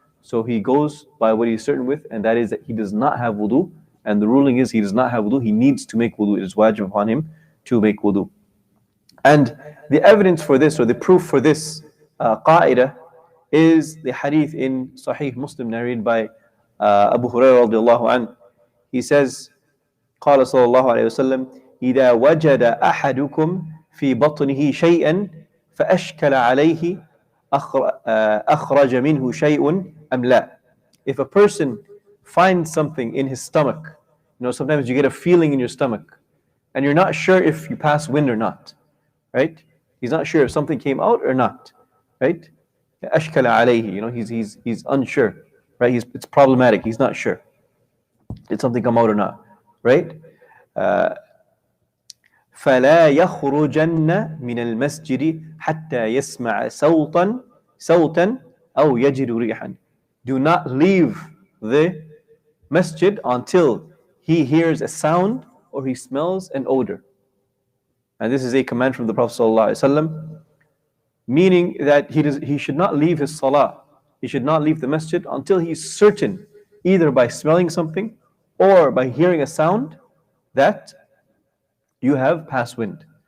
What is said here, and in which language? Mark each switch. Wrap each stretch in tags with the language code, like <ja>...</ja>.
<en>So he goes by what he's certain with, and that is that he does not have wudu, and the ruling is he does not have wudu, he needs to make wudu. It is wajib upon him to make wudu. And the evidence for this, or the proof for this qaida, is the hadith in Sahih Muslim narrated by Abu Hurairah radiallahu anhu. He says,</en> <ar>قال صلى الله عليه وسلم إذا وجد أحدكم في بطنه شيئا فأشكل عليه أخرج منه شيء أم لا.</ar> <en>If a person finds something in his stomach, sometimes you get a feeling in your stomach and you're not sure if you pass wind or not, right? He's not sure if something came out or not, right?</en> <ar>أشكل عليه,</ar> <en>he's unsure, right? It's problematic, he's not sure. Did something come out or not, right?</en> <ar>فلا يخرجن من المسجد حتى يسمع صوتا أو يجد ريحا.</ar> <en>Do not leave the masjid until he hears a sound or he smells an odor. And this is a command from the Prophet ﷺ, meaning that he should not leave his salah. He should not leave the masjid until he's certain, either by smelling something or by hearing a sound, that you have passed wind.</en>